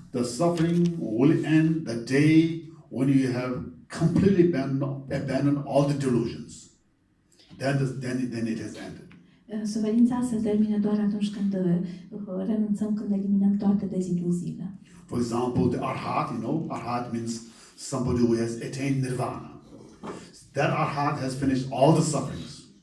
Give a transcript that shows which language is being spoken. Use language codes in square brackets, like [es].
[en] the suffering will end the day when you have completely abandoned all the delusions. Then it has ended. [ro] Suferința se termină doar atunci când renunțăm, când eliminăm toate deziluziile. [en] For example, the arhat, arhat means somebody who has attained nirvana. That arhat has finished all the sufferings.